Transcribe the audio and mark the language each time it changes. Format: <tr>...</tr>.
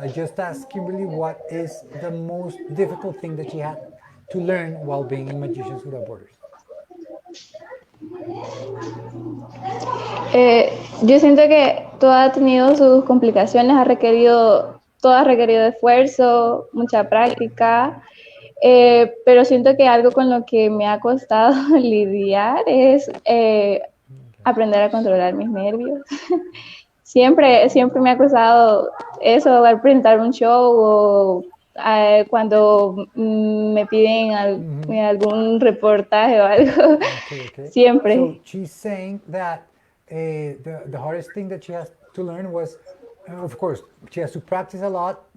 <en>I just asked Kimberly what is the most difficult thing that she had to learn while being in Magicians Without Borders.</en> <es>Yo siento que todo ha tenido sus complicaciones, todo ha requerido esfuerzo, mucha práctica, pero siento que algo con lo que me ha costado lidiar es aprender a controlar mis nervios. Siempre me ha costado eso al presentar un show o cuando me piden algún reportaje o algo.</es> <en>Okay.</en> <es>Siempre.</es> <en>So she's saying that the hardest thing that she has to learn was, of course, she has to practice a lot.</en>